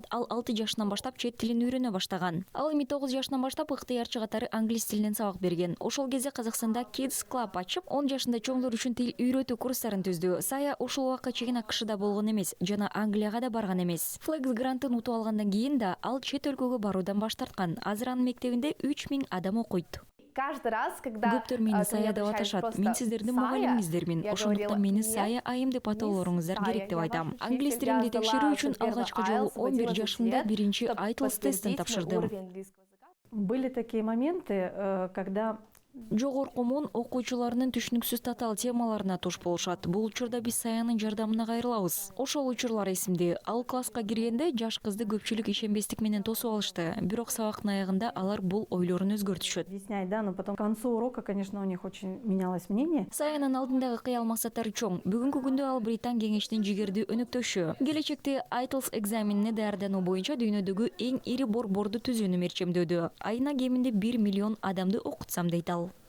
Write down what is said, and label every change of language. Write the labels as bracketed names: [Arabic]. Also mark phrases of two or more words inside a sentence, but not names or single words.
[Kyrgyz] Ал 6 жашынан баштап чет тилин үйрөнө баштаган. Ал эми 9 жашынан баштап ыктыярчы катары англис тилинен сабак берген. Ошол кезде Казакстанда Kids Club ачып, 10 жашында чоңдор үчүн тил үйрөтүү курстарын түздү. Сая ушул убакка чейин АКШда болгон эмес жана Англияга да барган эмес. Flex грантын утуп алгандан кийин да ал чет өлкөгө баруудан баш тарткан. Азыр анын мектебинде 3000 адам окуйт. [Russian] Каждый раз, когда [Kyrgyz] Көптөр мени Сая деп аташат. Мен сиздердин мугалимиңиздермин. Ошондуктан мени Сая айым деп атоолоруңуздар керек деп айтам. Англис тилимди текшерүү үчүн алгачкы жолу 11 жашымда биринчи IELTS тестин тапшырдым. [Russian] Были такие моменты, когда [Kyrgyz] Жогорку муун окуучуларынын түшүнүксүз татаал темаларына туш болушат. Бул учурда биз Саянын жардамына кайрылабыз. Ошол учурлар эсимде. Ал класска киргенде жаш кызды көпчүлүк ишенбестик менен тосуп алышты. Бирок сабактын аягында алар бул ойлорун өзгөртүшөт. [Russian] объяснять, да, но потом к концу урока, конечно, у них очень менялось мнение. [Kyrgyz] Саянын алдындагы кыял максаттары чоң. Бүгүнкү күндө ал Британ кеңештин жигердүү өнөктөшү. Келечекте IELTS экзаменине даярдануу боюнча дүйнөдөгү эң ири борборду түзүүнү мерчемдөдү. Айына кеминде 1 миллион адамды окутсам дейт ал.